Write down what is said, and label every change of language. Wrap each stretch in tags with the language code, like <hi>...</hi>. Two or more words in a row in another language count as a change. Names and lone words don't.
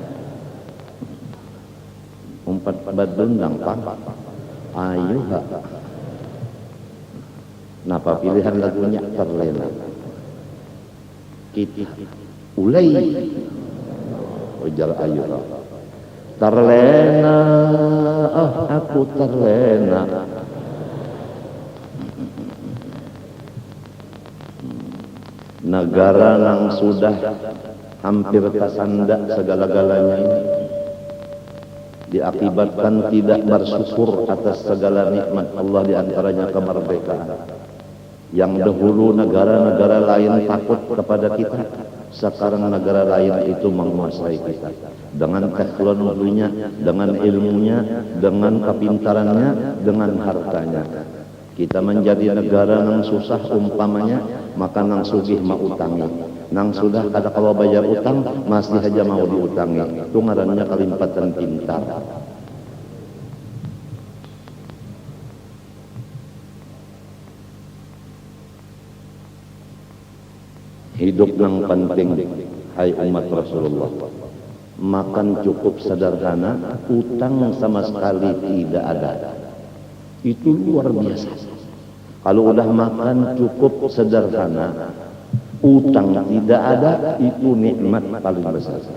<bjn>Umpat badun gampang. Ayo ha. Napa pilihan lagunya terlena? Kita ulai. Ujar ayo ha.</bjn> <id>Terlena, aku terlena. Negara yang sudah hampir tersandak segala-galanya ini diakibatkan tidak bersyukur atas segala nikmat Allah, diantaranya kemerdekaan. Yang dahulu negara-negara lain takut kepada kita, Sekarang negara lain itu menguasai kita dengan teknologinya, dengan ilmunya, dengan kepintarannya, dengan hartanya.</id> <bjn>Kita menjadi negara nang susah umpamanya, maka nang sugih mau utangi. Nang sudah kada kalau bayar utang, masih aja mau diutangi. Itu ngarannya kelimpatan pintar. Hidup nang penting, hai umat Rasulullah.</bjn> <id>Makan cukup sederhana, utang sama sekali tidak ada. Itu luar biasa. Kalau udah makan cukup sederhana, utang tidak ada, itu nikmat paling besar.</id>